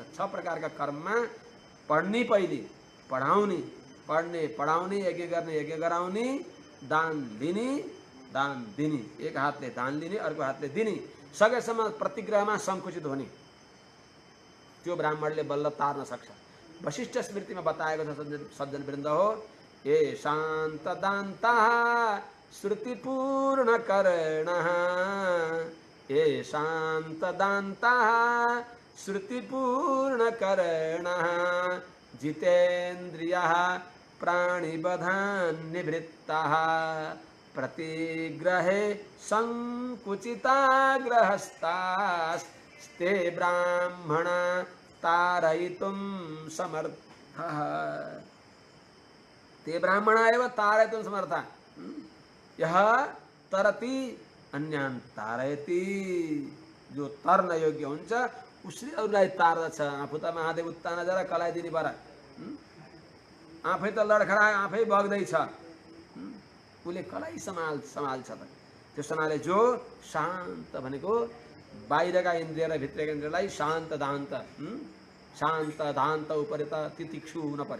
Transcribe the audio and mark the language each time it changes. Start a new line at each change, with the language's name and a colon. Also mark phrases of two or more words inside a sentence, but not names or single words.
Nepali: 6 प्रकारका कर्ममा पढ्ने, पहिले पढाउने, पढ्ने पढाउने, यज्ञ गर्ने यज्ञ गराउने, दान लिने दान दिने, एक हातले दान लिने अर्को हातले दिने, सकेसम्म प्रतिग्रहमा सङ्कुचित हुने, त्यो ब्राह्मणले बल्ल तार्न सक्छ। वशिष्ठ स्मृतिमा बताएको छ सज्जनवृन्द हो।
Sanskrit: ए शान्त दान्तः श्रुतिपूर्ण कर्णः, ए शान्त दान्तः श्रुतिपूर्ण कर्णः जितेन्द्रियः प्राणिबधान् निवृत्तः प्रतिग्रहे संकुचिताग्रहस्तास्ते ब्राह्मणा तारयितुं समर्थः। ते ब्राह्मणा एव तारयितुं समर्थः। यः तरति अन्यान् तारयति।
Nepali: जो तर्न योग्य हुन्छ उसले अरूलाई तार्दछ। आफू त महादेव उत्तान जरा कलाइदिने बर, आफै त लडखडा आफै बग्दैछ, उसले कलाई सम्हाल्छ त। त्यस हुनाले जो शान्त भनेको बाहिरका इन्द्रिय र भित्रका इन्द्रियलाई
Sanskrit: शान्त दान्त, शान्त दान्त
Nepali: उपरि त तितिक्षु हुन पर्यो।